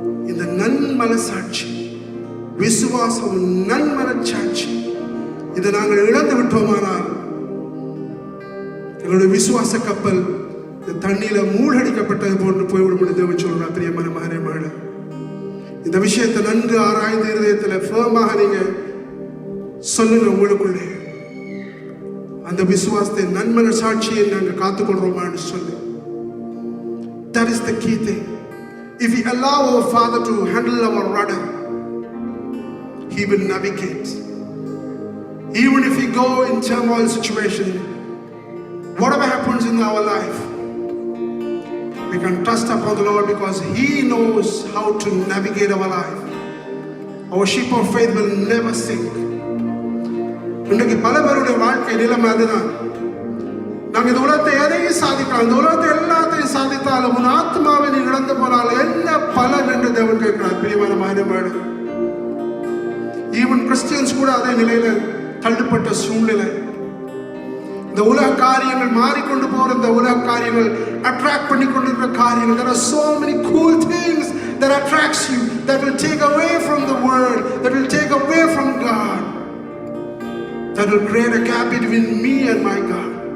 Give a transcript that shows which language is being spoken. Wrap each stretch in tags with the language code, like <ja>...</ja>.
<ta>இந்த நன்மனசாட்சி, விசுவாசம், நன்மனச்சாட்சி, இதை நாங்கள் இழந்து விட்டோமானால் எங்களுடைய விசுவாச கப்பல் தண்ணியில மூழ்கடிக்கப்பட்டது போன்று போய்விடும் என்று தேவன் சொல்றார். பிரியமான மகனே மகளே, இந்த விஷயத்தை நன்கு ஆராய்ந்து இருதயத்தில் ஃபர்மாக நீங்க சொல்லுங்க. உங்களுக்குள்ளே அந்த விசுவாசத்தை, நன்மனசாட்சியை நாங்கள் காத்துக்கொள்றோமான்னு சொல்லு.</ta> <en>That is the key thing. If we allow our Father to handle our rudder, He will navigate. Even if we go in turmoil situation, whatever happens in our life, we can trust upon the Lord because He knows how to navigate our life. Our ship of faith will never sink.</en> <ta>இன்றைக்கு பல பேருடைய வாழ்க்கை நிலைமை அதுதான். நாங்கள் இந்த உலகத்தை எதையும் சாதிக்கலாம், இந்த உலகத்தை எல்லாத்தையும் சாதித்தாலும் உன் ஆத்மாவை நீ இழந்து போனால் என்ன பலன் என்று தேவன் கேட்கிறார். பிரியமான மகனே, ஈவன் கிறிஸ்டியன்ஸ் கூட அதே நிலையில தள்ளப்பட்ட சூழ்நிலை. இந்த உலக காரியங்கள் மாறிக்கொண்டு போற, இந்த உலக காரியங்கள் அட்ராக்ட் பண்ணி கொண்டிருக்கிற காரியங்கள்.</ta> <en>There are so many cool things that attracts you, that will take away from the word, that will take away from God, that will create a gap between me and my God.</en>